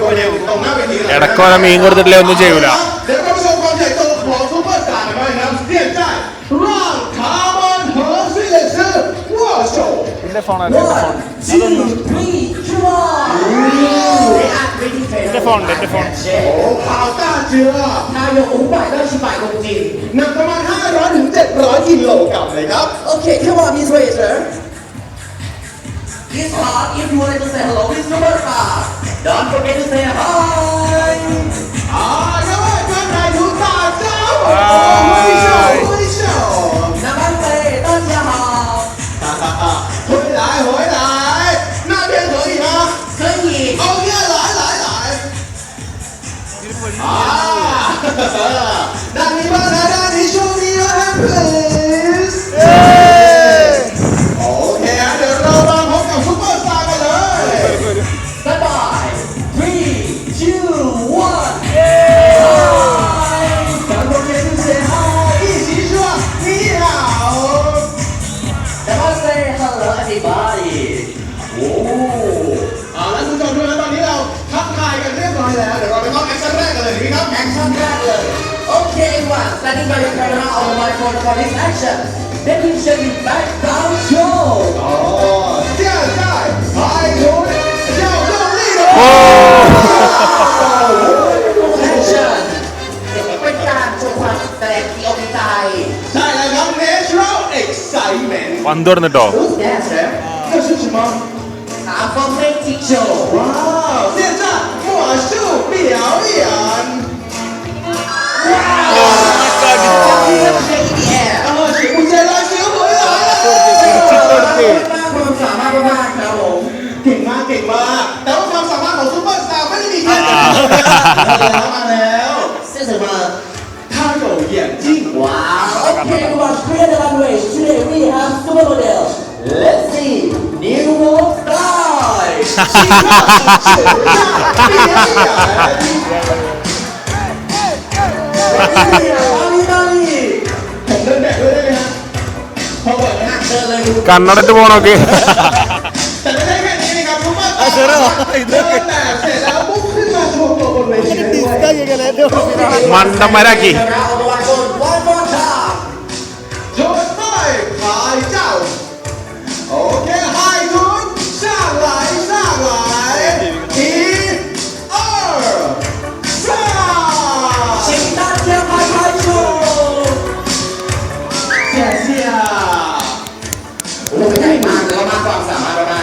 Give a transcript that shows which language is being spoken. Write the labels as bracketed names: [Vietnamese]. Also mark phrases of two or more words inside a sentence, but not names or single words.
[Thai] ตรงหน้าเวทีเลย [Malayalam] ഇടക്കോല മീൻ കൊടുത്തിട്ടില്ലേ ഒന്നും ചെയ്യൂല [Thai] เดี๋ยวก็ไปชมความใหญ่โตของซุปเปอร์สตาร์กันบ้างครับ [Chinese] 现在让他们和孙老师握手 [Malayalam] എന്റെ ഫോണാണ് എന്റെ ഫോൺ എന്റെ ഫോൺ എന്റെ ഫോൺ [Thai] โอ้ขาวต้าเจือ [Chinese] 他有500到700公斤。 [Thai] หนักประมาณ500ถึง700กิโลกรัมเลยครับ [English] Okay, come on, Miss Razor. This part, if you wanted to say hello, it's superstar. Don't forget to say hi. [Chinese] 各位观众大家好挥手挥手 Namaste, 大家好。回来回来那边可以吗可以。 OK 来来来那你们来让你兄弟们 please OK [Thai] เดี๋ยวเรามาพบกับซุปเปอร์สตาร์กันเลย [English] Stand by. 3, 2, 1. Hi. Don't forget to say hi. [Chinese] 一起说你好 [English] Namaste, hello everybody. [Thai] โอ้เอาละคุณผู้ชมดูแล้วตอนนี้เราทักทายกันเรียบร้อยแล้วเดี๋ยวเราไปเข้าแอคชั่นแรกกันเลยดีไหมครับแอคชั่นแรกเลย [English] Okay, everyone, standing by your camera on the microphone for this action. Let me show you background show. [Chinese] 哦现在排球要用力的 [English] Action. [Thai] เป็นการโชว์ความแสดงที่อกใจ ใช่แล้วครับ [English] natural excitement [Malayalam] പന്ത് കൊടുത്തിട്ടോ [English] Who's that, sir? [Chinese] 这是什么 [English] I'm from Magic Show. [Chinese] 哇现在魔术表演 [English] Shake in the air. [Chinese] 学不见了学回来了 [Thai] ความสามารถมากๆครับผม เก่งมากเก่งมากแต่ว่าความสามารถของซุปเปอร์สตาร์ไม่ได้มีแค่นี้มาแล้ว [Chinese] 是什么？他有眼镜 [English] Wow. Okay, everyone, clear the runway. Today we have supermodel. Let's see. New World Sky. [Thai] ผมเดินแบบด้วยได้ไหมฮะพอเปิดนะ เชิญเลยดู [Malayalam] കണ്ണടച്ച് പോണോക്കെ [Thai] แต่ไม่ได้แค่นี้นะครับซุปเปอร์สตาร์เดินแบบเสร็จแล้วปุ๊บขึ้นมาโชว์ตัวบนเวทีได้ด้วย [Malayalam] മണ്ടന്മാരാക്കി [English] Round one more time. [Thai] โยนไปพายเจ้าโอเคไฮทุน [Chinese] 上来上来一二三请大家拍拍手。谢谢 [Thai] 我们ใหญ่มากแล้วก็มากความสามารถมาก